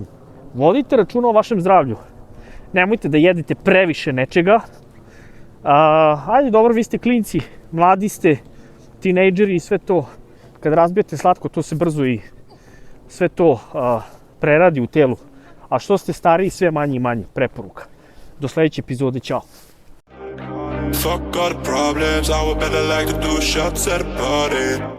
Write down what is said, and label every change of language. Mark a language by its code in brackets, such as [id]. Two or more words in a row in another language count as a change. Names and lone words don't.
[sr] Vodite računa o vašem zdravlju. Nemojte da jedete previše nečega. Ajde, dobro, vi ste klinci, mladi ste, tinejdžeri i sve to. Kad razbijete slatko, to se brzo i sve to preradi u telu. A što ste stariji, sve manje i manje. Preporuka. Do sledeće epizode, ćao. [en] Fuck all the problems, I would better like to do shots at a party.